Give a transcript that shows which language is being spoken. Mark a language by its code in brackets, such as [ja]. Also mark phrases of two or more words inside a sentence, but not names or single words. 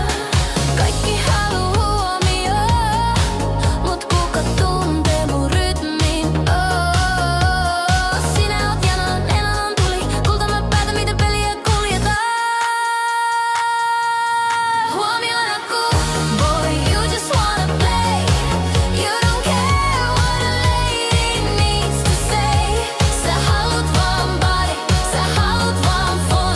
[fi] Kaikki haluu huomioon, mut kuka tuntee mun rytmin? Sinä oot janan, elämän tuli. Kulta mä päätän miten peliä kuljetaan. [en] Huomiona cool boy, you just wanna play. You don't care what a lady needs to say. [fi] Sä haluut vaan body, sä haluut vaan fun.